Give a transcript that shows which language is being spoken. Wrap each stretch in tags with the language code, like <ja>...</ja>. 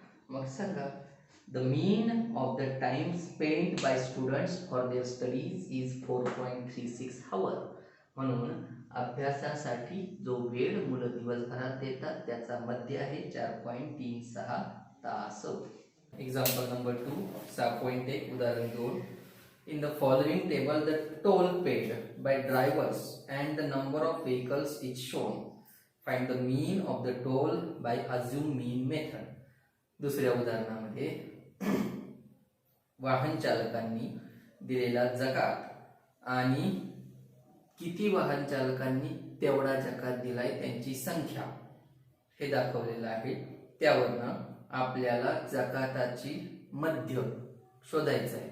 <mr>मग सांगा,</mr> <en>The mean of the time spent by students for their studies is 4.36 hour.</en> <mr>म्हणून अभ्यासासाठी जो वेळ मुलं दिवसभरात देतात त्याचा मध्य आहे 4.36 तास. एक्झाम्पल नंबर 2, 6.1 उदाहरण 2.</mr> <en>In the following table, the toll paid by drivers and the number of vehicles is shown. Find the mean of the toll by assume mean method.</en> <mr>दुसऱ्या उदाहरणामध्ये वाहन चालकांनी दिलेला जकात आणि किती वाहन चालकांनी तेवढा जकात दिलाय त्यांची संख्या हे दाखवलेलं आहे. त्यावरनं आपल्याला जकाताची मध्य शोधायचा आहे.</mr>